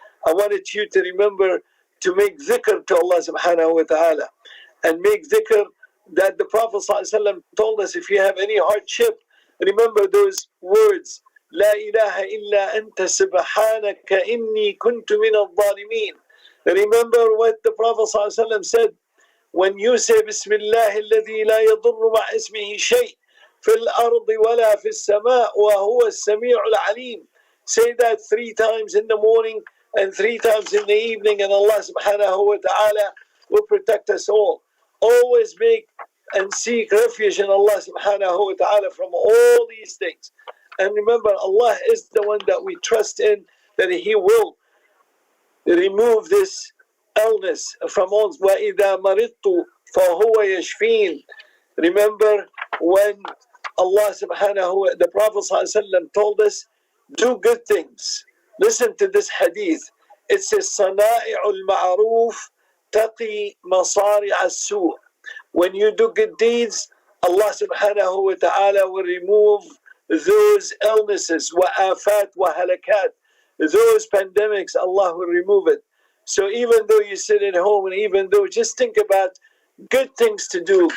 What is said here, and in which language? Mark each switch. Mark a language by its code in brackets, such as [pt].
[en] I wanted you to remember to make dhikr to Allah subhanahu wa ta'ala, and make dhikr that the Prophet ﷺ told us, if you have any hardship, remember those words, [ar] لا إله إلا أنت سبحانك إني كنت من الظالمين. [en] Remember what the Prophet ﷺ said, when you say [ar] بسم الله الذي لا يضر مع اسمه شيء في الأرض ولا في السماء وهو السميع العليم. [en] Say that 3 times in the morning and 3 times in the evening, and Allah subhanahu wa ta'ala will protect us all. Always make and seek refuge in Allah subhanahu wa ta'ala from all these things. And remember, Allah is the one that we trust in, that He will remove this illness from us. [ar] وَإِذَا مَرِضْتُ فَهُوَ يَشْفِينَ. [en] Remember when Allah subhanahu wa ta'ala, the Prophet ﷺ told us, do good things. Listen to this hadith. It says, [ar] صَنَائِعُ الْمَعْرُوفِ تَقِي مَصَارِعَ السُّوءِ. [en] When you do good deeds, Allah subhanahu wa ta'ala will remove those illnesses, [ar] وَآفَات وَهَلَكَات. [en] Those pandemics, Allah will remove it. So even though you sit at home, and even though, just think about good things to do.